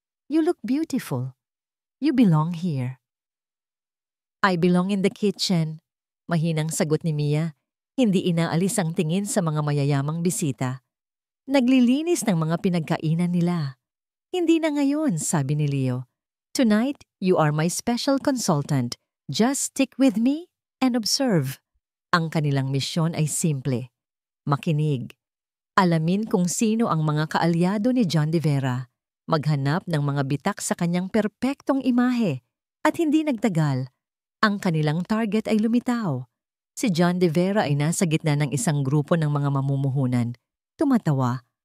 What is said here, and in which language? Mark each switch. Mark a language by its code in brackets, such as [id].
[en] You look beautiful. You belong here. I belong in the kitchen. [tl] Mahinang sagot ni Mia. Hindi inaalis ang tingin sa mga mayayamang bisita. Naglilinis ng mga pinagkainan nila. Hindi na ngayon, sabi ni Leo. [en] Tonight, you are my special consultant. Just stick with me and observe. [tl] Ang kanilang misyon ay simple. Makinig. Alamin kung sino ang mga kaalyado ni John De Vera. Maghanap ng mga bitak sa kanyang perpektong imahe. At hindi nagtagal, Ang kanilang target ay lumitaw. Si John de Vera ay nasa gitna ng isang grupo ng mga mamumuhunan. Tumatawa.